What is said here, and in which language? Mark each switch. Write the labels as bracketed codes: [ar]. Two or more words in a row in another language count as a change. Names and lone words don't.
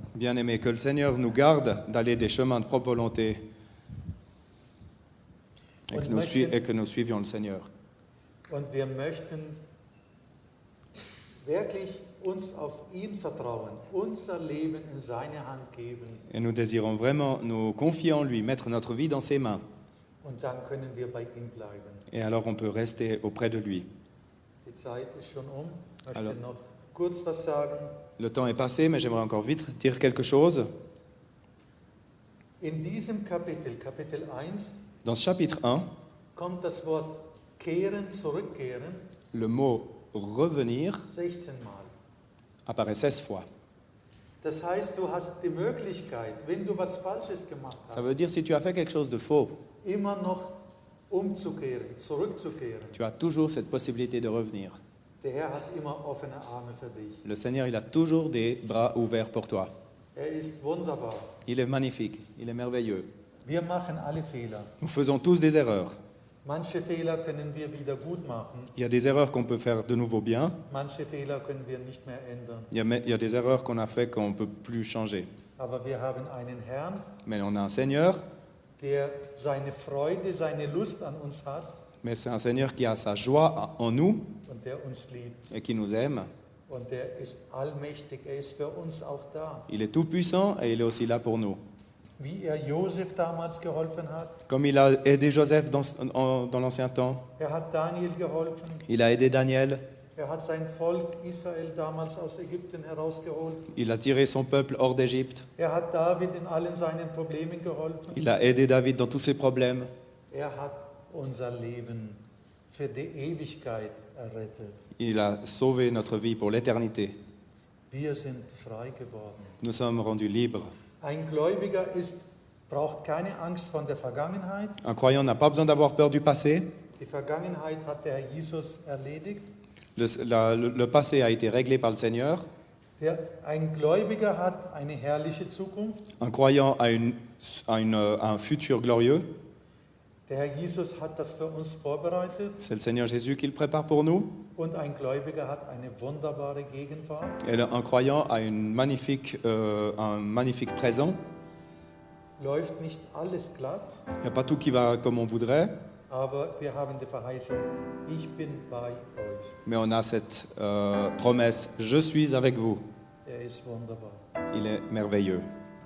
[fr] Bien-aimés, que le Seigneur nous garde d'aller des chemins de propre volonté et que nous suivions le Seigneur. [de] Und wir möchten wirklich uns auf ihn vertrauen, unser Leben in seine Hand geben. [fr] Et nous désirons vraiment nous confier en lui, mettre notre vie dans ses mains. [de] Und dann können wir bei ihm bleiben. [fr] Et alors on peut rester auprès de lui. [de] Die Zeit ist schon um. Ich möchte [fr] Alors. [de] noch kurz was sagen. [fr] Le temps est passé, mais j'aimerais encore vite dire quelque chose. [de] In diesem Kapitel, Kapitel 1, [fr] Dans ce chapitre 1, [de] kommt das Wort kehren, zurückkehren, [fr] le mot revenir [de] 16 Mal. [fr] apparaît 16 fois. [de] Das heißt, du hast die Möglichkeit, wenn du was Falsches gemacht [fr] Ça [de] hast, [fr] veut dire si tu as fait quelque chose de faux, [de] immer noch umzukehren, zurückzukehren. [fr] tu as toujours cette possibilité de revenir. [de] Der Herr hat immer offene Arme für dich. [fr] Le Seigneur, il a toujours des bras ouverts pour toi. [de] Er ist wunderbar. [fr] Il est magnifique, il est merveilleux. [de] Wir machen alle Fehler. [fr] Nous faisons tous des erreurs. [de] Manche Fehler können wir wieder gut machen, [fr] Il y a des erreurs qu'on peut faire de nouveau bien. [de] manche Fehler können wir nicht mehr ändern. [fr] Il y a des erreurs qu'on a fait qu'on ne peut plus changer. [de] Aber wir haben einen Herrn, [fr] Mais on a un Seigneur, [de] der seine Freude, seine Lust an uns hat [fr] mais c'est un Seigneur qui a sa joie en nous [de] und der uns liebt. [fr] et qui nous aime. [de] Und der ist allmächtig, er ist für uns auch da. [fr] Il est tout puissant et il est aussi là pour nous. [de] Wie er Josef damals geholfen hat, [fr] Comme il a aidé Joseph dans l'ancien temps, [de] er hat Daniel geholfen, [fr] il a aidé Daniel, [de] er hat sein Volk Israel damals aus Ägypten herausgeholt, [fr] il a tiré son peuple hors d'Égypte, [de] er hat David in allen seinen Problemen geholfen, [fr] il a aidé David dans tous ses problèmes. [de] er hat unser Leben für die Ewigkeit errettet. [fr] Il a sauvé notre vie pour l'éternité. [de] Wir sind frei geworden. [fr] Nous sommes rendus libres. [de] Ein Gläubiger braucht keine Angst vor der Vergangenheit. [fr] Un croyant n'a pas besoin d'avoir peur du passé. [de] Die Vergangenheit hat der Herr Jesus erledigt. [fr] Le passé a été réglé par le Seigneur. [de] Ein Gläubiger hat eine herrliche Zukunft. [fr] Un croyant a un futur glorieux. [de] Der Herr Jesus hat das für uns vorbereitet. [fr] C'est le Seigneur Jésus qui le prépare pour nous. [de] Und ein Gläubiger hat eine wunderbare Gegenwart. [fr] Et un croyant a un magnifique présent. [de] Läuft nicht alles glatt, [fr] Il n'y a pas tout qui va comme on voudrait, [de] aber wir haben die Verheißung, ich bin bei euch. [fr] mais on a cette promesse, je suis avec vous. [de] Er ist wunderbar. [fr] Il est merveilleux.